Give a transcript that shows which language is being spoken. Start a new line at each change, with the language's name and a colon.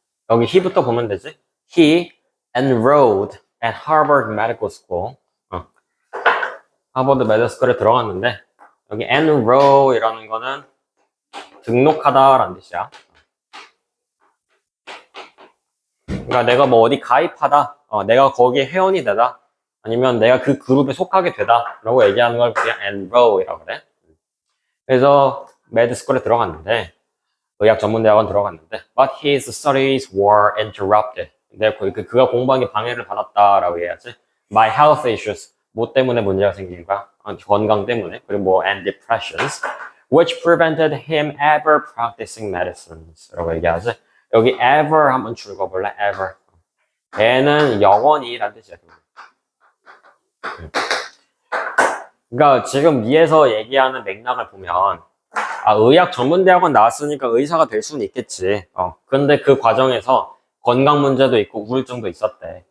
Korean: 여기 he부터 보면 되지.
English: He enrolled at Harvard Medical School.
Korean: 하버드 메디컬 스쿨에 들어갔는데 여기 enroll이라는 거는 등록하다라는 뜻이야. 그러니까 내가 뭐 어디 가입하다, 내가 거기에 회원이 되다, 아니면 내가 그 그룹에 속하게 되다 라고 얘기하는 걸 그냥 enroll이라고 그래. 그래서 메디스쿨에 들어갔는데 의학 전문대학원 들어갔는데
English: but his studies were interrupted.
Korean: 근데 그가 공부한 게 방해를 받았다라고 해야지.
English: by health issues.
Korean: 뭐 때문에 문제가 생긴 거야? 건강 때문에. 그리고 뭐
English: and depressions which prevented him ever practicing medicines
Korean: 라고 얘기하지. 여기 ever 한번 줄거볼래?
English: ever.
Korean: 얘는 영원히 라는 뜻이야. 그러니까 지금 위에서 얘기하는 맥락을 보면 의학 전문대학원 나왔으니까 의사가 될 수는 있겠지. 근데 그 과정에서 건강 문제도 있고 우울증도 있었대.